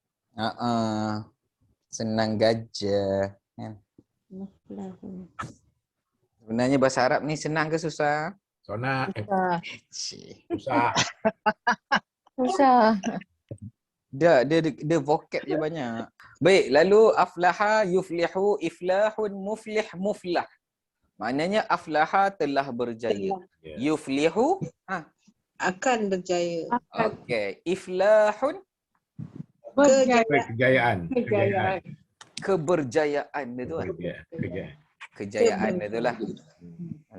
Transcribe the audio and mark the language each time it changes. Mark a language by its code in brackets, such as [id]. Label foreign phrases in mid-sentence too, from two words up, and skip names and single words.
[ms] Senang gajah. Kan? Sebenarnya bahasa Arab ni senang ke susah? Sona Cik. susah. Susah. Dia vocab je banyak. Baik, lalu [ar] aflaha, yuflihu, iflahun, muflih, muflah. [ms] Maknanya aflaha telah berjaya. [ar] Yuflihu, [ms] Akan berjaya. [ar] okey. Iflahun, [ms] Kejayaan. Kejayaan. keberjayaan dia tu kan. Kejayaan. Kejayaan dia tu lah. Boleh?